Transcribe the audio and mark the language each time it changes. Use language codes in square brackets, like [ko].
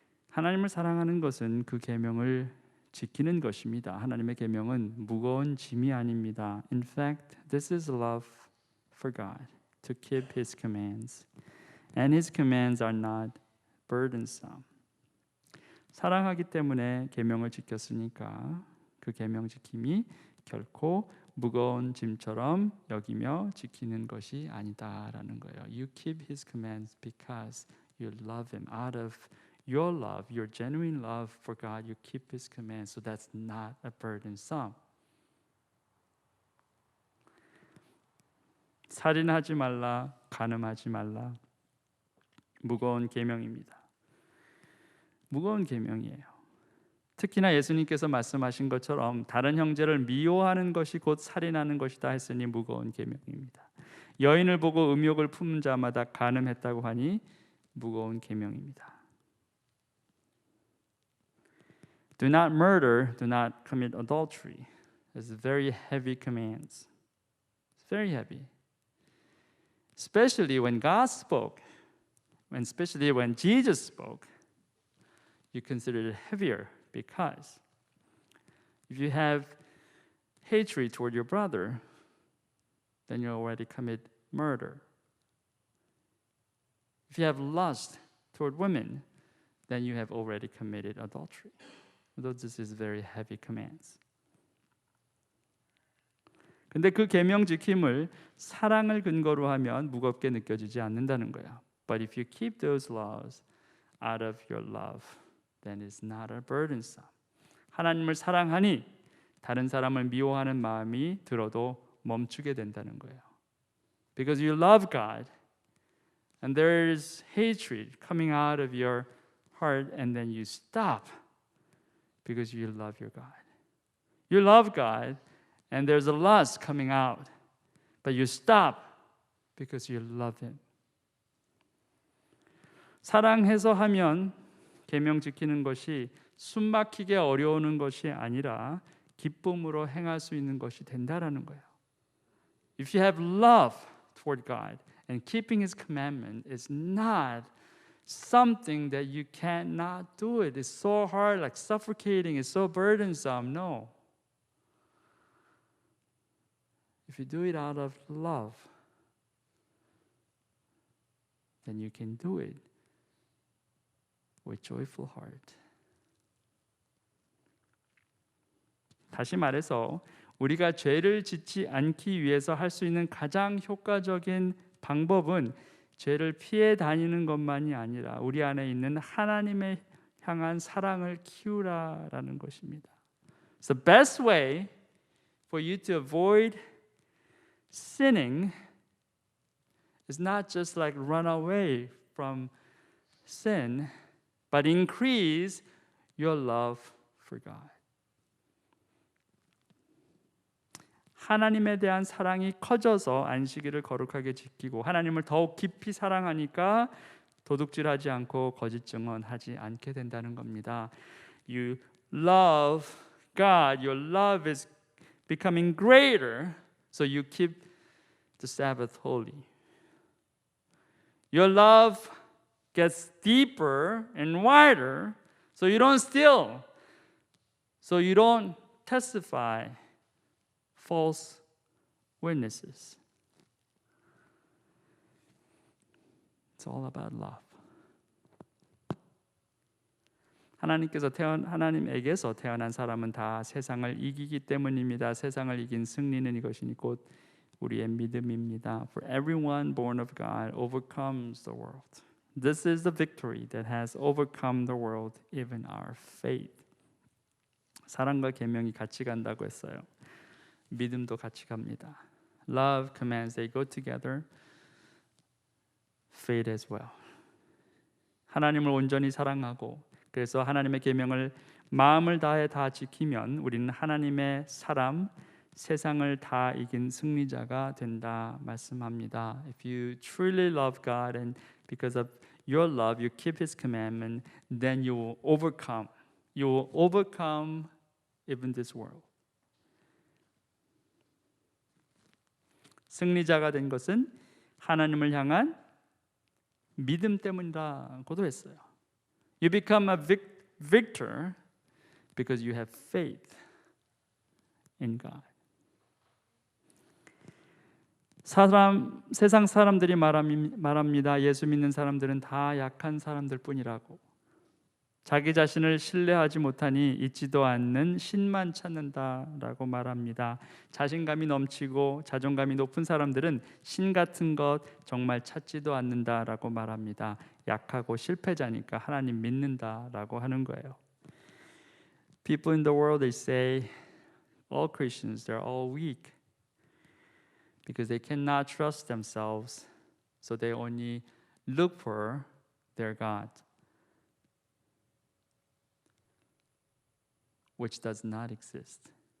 [ko] 하나님을 사랑하는 것은 그 계명을 지키는 것입니다. 하나님의 계명은 무거운 짐이 아닙니다. [en] In fact, this is love for God, to keep His commands. And His commands are not burdensome. [ko] 사랑하기 때문에 계명을 지켰으니까 그 계명 지킴이 결코 무거운 짐처럼 여기며 지키는 것이 아니다라는 거예요. [en] You keep His commands because you love Him. Out of your love, your genuine love for God, you keep His commands. So that's not a burdensome. [ko] 살인하지 말라, 간음하지 말라. 무거운 계명입니다. 무거운 계명이에요. 특히나 예수님께서 말씀하신 것처럼 다른 형제를 미워하는 것이 곧 살인하는 것이다 했으니 무거운 계명입니다. 여인을 보고 음욕을 품은 자마다 간음했다고 하니 무거운 계명입니다. [en] Do not murder, do not commit adultery. It's very heavy commands. It's very heavy. Especially when God spoke, especially when Jesus spoke, you consider it heavier. Because if you have hatred toward your brother, then you already commit murder. If you have lust toward women, then you have already committed adultery. Though this is very heavy commands. [ko] 근데 그 계명 지킴을 사랑을 근거로 하면 무겁게 느껴지지 않는다는 거야. [en] But if you keep those laws out of your love, then it's not a burdensome. [ko] 하나님을 사랑하니 다른 사람을 미워하는 마음이 들어도 멈추게 된다는 거예요. [en] Because you love God and there is hatred coming out of your heart and then you stop because you love your God. You love God and there's a lust coming out but you stop because you love Him. [ko] 사랑해서 하면 계명 지키는 것이 숨막히게 어려우는 것이 아니라 기쁨으로 행할 수 있는 것이 된다라는 거예요. [en] If you have love toward God and keeping His commandment is not something that you cannot do it. It's so hard, like suffocating, it's so burdensome. No. If you do it out of love, then you can do it with joyful heart. [ko] 다시 말해서 우리가 죄를 짓지 않기 위해서 할 수 있는 가장 효과적인 방법은 죄를 피해 다니는 것만이 아니라 우리 안에 있는 하나님의 향한 사랑을 키우라라는 것입니다. [en] So the best way for you to avoid sinning is not just like run away from sin, but increase your love for God. [ko] 하나님에 대한 사랑이 커져서 안식일을 거룩하게 지키고 하나님을 더욱 깊이 사랑하니까 도둑질하지 않고 거짓 증언하지 않게 된다는 겁니다. [en] You love God, your love is becoming greater, so you keep the Sabbath holy. Your love gets deeper and wider, so you don't steal, so you don't testify false witnesses. It's all about love. [ko] 하나님에게서 태어난 사람은 다 세상을 이기기 때문입니다. 세상을 이긴 승리는 이것이니 곧 우리의 믿음입니다. [en] For everyone born of God overcomes the world. This is the victory that has overcome the world, even our faith. [ko] 사랑과 계명이 같이 간다고 했어요. 믿음도 같이 갑니다. [en] Love, commands, they go together. Faith as well. [ko] 하나님을 온전히 사랑하고 그래서 하나님의 계명을 마음을 다해 다 지키면 우리는 하나님의 사람, 세상을 다 이긴 승리자가 된다 말씀합니다. [en] If you truly love God and because of your love you keep His commandment, then you will overcome. You will overcome even this world. [ko] 승리자가 된 것은 하나님을 향한 믿음 때문이라고도 했어요. [en] You become a victor because you have faith in God. [ko] 세상 사람들이 말합니다. 예수 믿는 사람들은 다 약한 사람들 뿐이라고. 자기 자신을 신뢰하지 못하니 있지도 않는 신만 찾는다라고 말합니다. 자신감이 넘치고 자존감이 높은 사람들은 신 같은 것 정말 찾지도 않는다라고 말합니다. 약하고 실패자니까 하나님 믿는다라고 하는 거예요. [en] People in the world they say all Christians they're all weak because they cannot trust themselves, so they only look for their God, which does not exist.